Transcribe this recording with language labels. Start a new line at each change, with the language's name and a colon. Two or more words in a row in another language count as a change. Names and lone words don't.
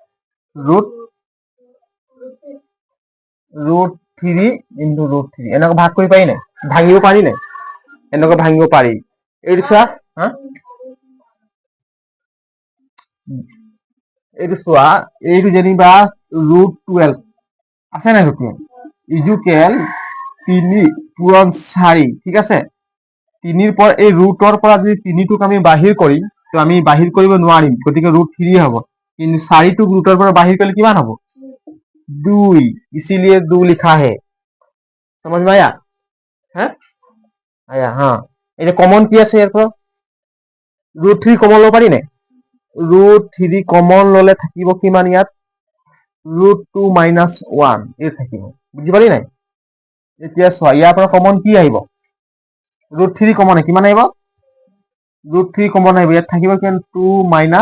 Assamese: √3 into √3 এনেকুৱা ভাগ কৰি পাৰি নাই ভাঙিব পাৰি নাই এনেকুৱা ভাঙিব পাৰি এইটো চোৱা এইটো চোৱা এইটো যেনিবা √12 আছে নাই √12 ইজুকেল 3 পূৰণ 4 ঠিক আছে 3ৰ পৰা এই ৰুটৰ পৰা যদি 3টোক আমি বাহিৰ কৰিম তো আমি বাহিৰ কৰিব নোৱাৰিম গতিকে √3 হ'ব কিন্তু 4টোক ৰুটৰ পৰা বাহিৰ কৰিলে কিমান হ'ব 2
Hindi: इसीलिए 2 लिखा है समझ में आया है आया हाँ ये कॉमन की
Assamese: আছে ইয়াৰ পৰা √3 কমন লব পাৰি নাই √3 কমন ললে থাকিব কিমান ইয়াত √2 - 1 এই থাকিব বুজি পালি নাই এতিয়া চোৱা ইয়াৰ পৰা কমন কি আহিব √3 কমন কিমান আহিব √3 কমন আহিব ইয়াত থাকিব কিমান 2 -